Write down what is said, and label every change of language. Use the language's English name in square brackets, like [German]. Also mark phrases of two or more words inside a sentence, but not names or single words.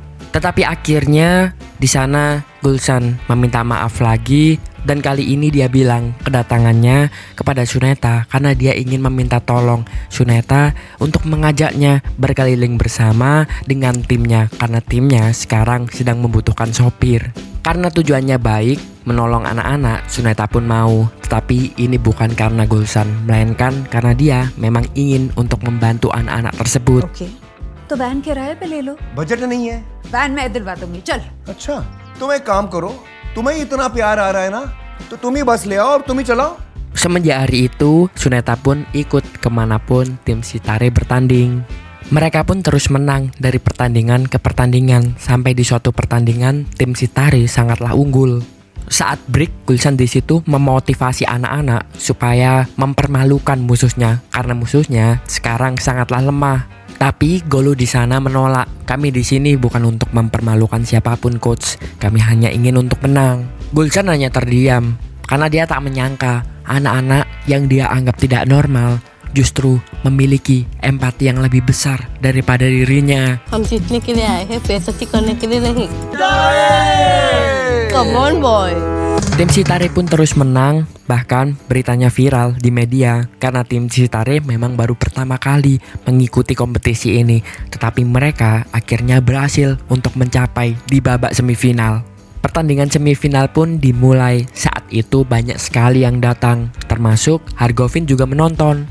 [Indonesian] Tetapi akhirnya di sana Gulsan meminta maaf lagi Dan kali ini dia bilang kedatangannya kepada Suneta karena dia ingin meminta tolong Suneta untuk mengajaknya berkeliling bersama dengan timnya karena timnya sekarang sedang membutuhkan sopir. Karena tujuannya baik, menolong anak-anak, Suneta pun mau. Tetapi ini bukan karena Gulshan, melainkan karena dia memang ingin untuk membantu anak-anak tersebut. [Hindi] ओके तो वैन किराए पे ले लो। बजट नहीं है। वैन मैं दिलवा दूंगी, चल। अच्छा, तुम एक काम करो, तुम्हें इतना प्यार आ रहा है ना, तो तुम ही बस ले आओ और तुम ही चलाओ। [Indonesian] Semenjak hari itu, Suneta pun ikut kemanapun tim Chitare bertanding. Mereka pun terus menang dari pertandingan ke pertandingan sampai di suatu pertandingan tim Chitare sangatlah unggul. Saat break, Gulshan di situ memotivasi anak-anak supaya mempermalukan musuhnya karena musuhnya sekarang sangatlah lemah. Tapi Golu di sana menolak. Kami di sini bukan untuk mempermalukan siapapun, coach. Kami hanya ingin untuk menang. Gulshan hanya terdiam karena dia tak menyangka anak-anak yang dia anggap tidak normal justru memiliki empati yang lebih besar daripada dirinya. [Hindi] हम जीतने के लिए आए हैं, बेइज्जती करने के लिए नहीं। [English] Come on boy. [Indonesian] Tim Chitare pun terus menang, bahkan beritanya viral di media karena tim Chitare memang baru pertama kali mengikuti kompetisi ini, tetapi mereka akhirnya berhasil untuk mencapai di babak semifinal. Pertandingan semifinal pun dimulai. Saat itu banyak sekali yang datang, termasuk Hargovin juga menonton.